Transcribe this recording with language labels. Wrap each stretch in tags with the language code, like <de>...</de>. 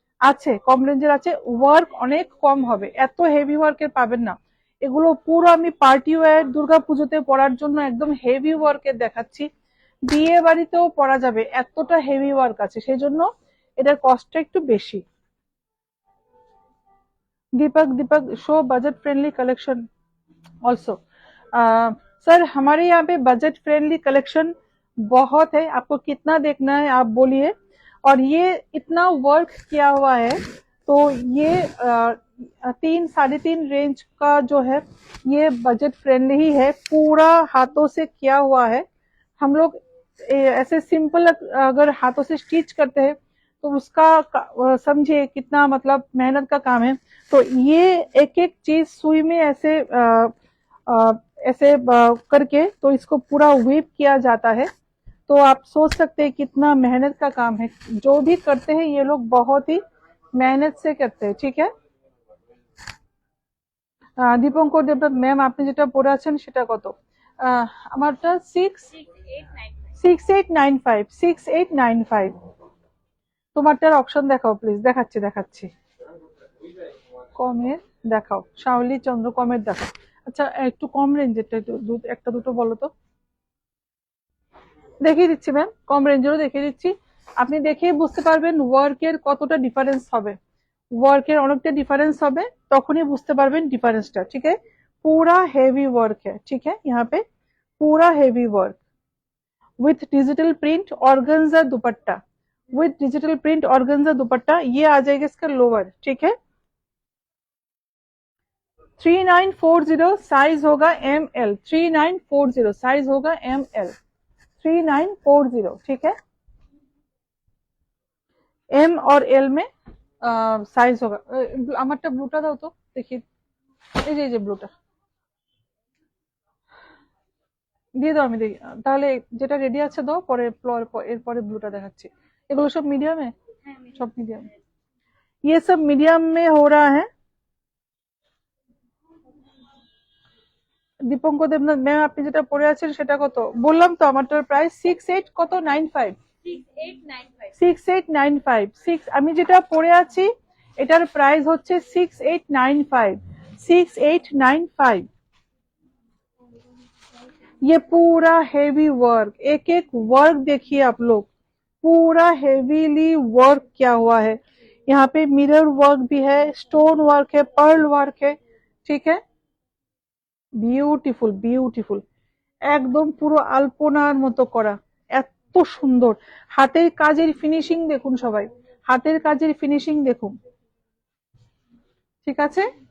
<bn>আছে কম রেঞ্জের আছে, ওয়ার্ক অনেক কম হবে, এত হেভি ওয়ার্কের পাবেন না। এগুলো পুরো আমি পার্টি ওয়্যার, দুর্গা পুজোতে পরার জন্য একদম হেভি ওয়ার্কের দেখাচ্ছি, বিয়ে বাড়িতেও পরা যাবে, এতটা হেভি ওয়ার্ক আছে, সেই জন্য এটার কস্টটা একটু বেশি।</bn> <en>Deepak, Deepak show budget friendly collection also.</en> <hi>Sir हमारे यहाँ पे बजट फ्रेंडली कलेक्शन बहुत है, आपको कितना देखना है आप बोलिए। और ये इतना वर्क किया हुआ है, तो ये 3-3.5 रेंज का जो है, ये बजट फ्रेंडली ही है, पूरा हाथों से किया हुआ है। हम लोग ऐसे सिंपल अगर हाथों से स्टिच करते हैं तो उसका समझिए कितना मतलब मेहनत का काम है। तो ये एक एक चीज सुई में ऐसे करके तो इसको पूरा वीव किया जाता है। तो आप सोच सकते हैं कितना मेहनत का काम है, जो भी करते हैं ये लोग बहुत ही मेहनत से करते हैं, ठीक है।</hi> <bn>দীপঙ্কর দেবনাথ ম্যাম, আপনি যেটা পরে আছেন সেটা কত? আমারটা 6895। 6895। তোমারটার অপশন দেখাও প্লিজ। দেখাচ্ছি দেখাচ্ছি, কমের দেখাও শাওলি চন্দ্র, কমের দেখাও। আচ্ছা একটু কম রেঞ্জেরটা একটু একটা দুটো বলো তো। দেখিয়ে দিচ্ছি ম্যাম, কম রেঞ্জেরও দেখিয়ে দিচ্ছি, আপনি দেখেই বুঝতে পারবেন ওয়ার্কের কতটা ডিফারেন্স হবে। ওয়ার্কের অনেকটা ডিফারেंस হবে, তখনই বুঝতে পারবেন ডিফারেंसটা, ठीक है।</bn> <hi>पूरा हेवी वर्क है, ठीक है। यहाँ पे पूरा heavy work with digital print organza dupatta, with digital print organza दुपट्टा, ये आ जाएगा इसका लोअर, ठीक है। 3940 साइज होगा ML। 3940 साइज होगा ML। 3940, ठीक है। M और L में</hi> <bn>সাইজ হোক। আমারটা ব্লুটা দাও তো দেখি, এই যে ব্লুটা দিয়ে দাও, আমি দেখি তাহলে যেটা রেডি আছে দাও, পরে এরপরে ব্লুটা দেখাচ্ছি। এগুলো সব মিডিয়ামে, সব মিডিয়াম,</bn> <hi>ये सब मीडियम में हो रहा है।</hi> <bn>দীপঙ্কর দেবনাথ ম্যাম, আপনি যেটা পরে আছেন সেটা কত? বললাম তো আমারটার প্রাইস 68 কত 95। 6895। আমি যেটা পরে আছি এটার প্রাইস হচ্ছে 6895। 6895।</bn> <hi>ये पूरा हेवी वर्क, एक एक वर्क देखिए आप लोग, पूरा हेवीली वर्क किया हुआ है। यहाँ पे मिरर वर्क भी है, स्टोन वर्क है, पर्ल वर्क है, ठीक है।</hi> <bn>বিউটিফুল বিউটিফুল, একদম পুরো আলপনার মতো করা, এত সুন্দর। হাতের কাজের ফিনিশিং দেখুন সবাই, হাতের কাজের ফিনিশিং দেখুন, ঠিক আছে।</bn>